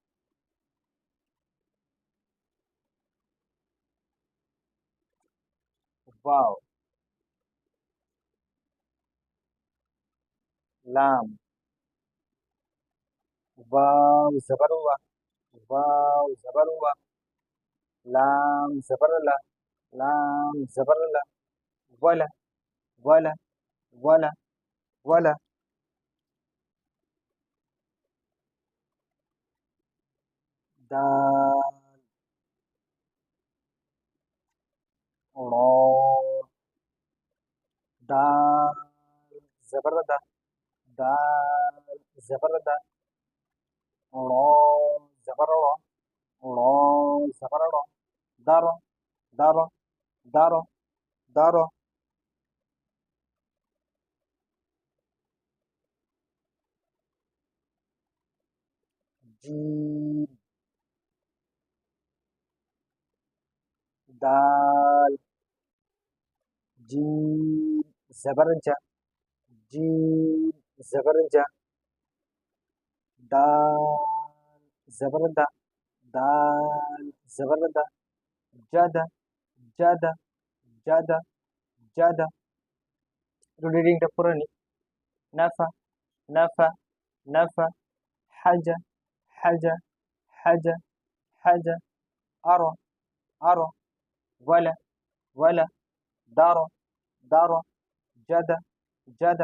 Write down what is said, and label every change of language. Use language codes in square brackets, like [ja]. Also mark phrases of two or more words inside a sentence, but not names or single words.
[ar] ওয়াও, লাম, واو زبر وا، واو زبر وا، لام زبر لا، لام زبر لا، ولا، ولا، ولا، ولا. دال، را، دال زبر دا، دال زبر دا، را زبر را، را زبر را، دارو، دارو، دارو، دارو. جيم، دال، جيم زبر جا، جيم زبر جا، دال زبر دا، دال زبر دا، جدا، جدا، جدا، جدا. [bn] একটু রিডিংটা পড়ে নি। [ar] نفا، نفا، نفا, هذا، هذا، هذا، هذا, أرو، أرو، ولا، ولا، دارو، دارو، جدا، جدا.